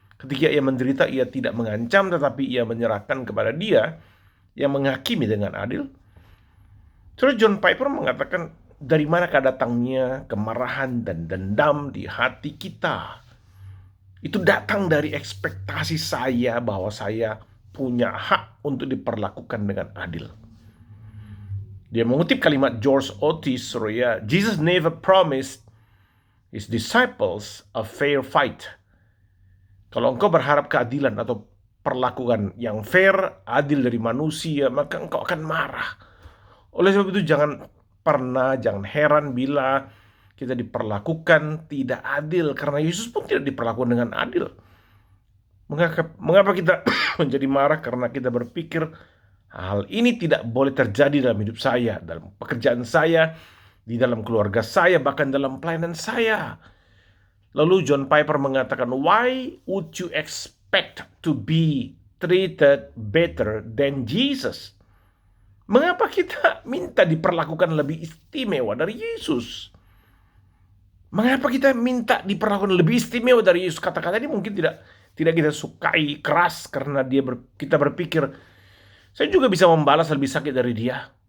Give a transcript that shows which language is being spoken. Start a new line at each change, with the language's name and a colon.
Indonesian: Ketika ia menderita, ia tidak mengancam, tetapi ia menyerahkan kepada Dia yang menghakimi dengan adil. Terus John Piper mengatakan, dari manakah datangnya kemarahan dan dendam di hati kita? Itu datang dari ekspektasi saya bahwa saya punya hak untuk diperlakukan dengan adil. Dia mengutip kalimat George Otis, ya,
English: Jesus never promised his disciples a fair fight.
Indonesian: Kalau engkau berharap keadilan atau perlakuan yang fair, adil dari manusia, maka engkau akan marah. Oleh sebab itu jangan heran bila kita diperlakukan tidak adil, karena Yesus pun tidak diperlakukan dengan adil. Mengapa kita menjadi marah? Karena kita berpikir hal ini tidak boleh terjadi dalam hidup saya, dalam pekerjaan saya, di dalam keluarga saya, bahkan dalam pelayanan saya. Lalu John Piper mengatakan,
English: why would you expect to be treated better than Jesus?
Indonesian: Mengapa kita minta diperlakukan lebih istimewa dari Yesus? Mengapa kita minta diperlakukan lebih istimewa dari Yesus? Kata-kata ini mungkin tidak kita sukai, keras, karena kita berpikir, saya juga bisa membalas lebih sakit dari dia.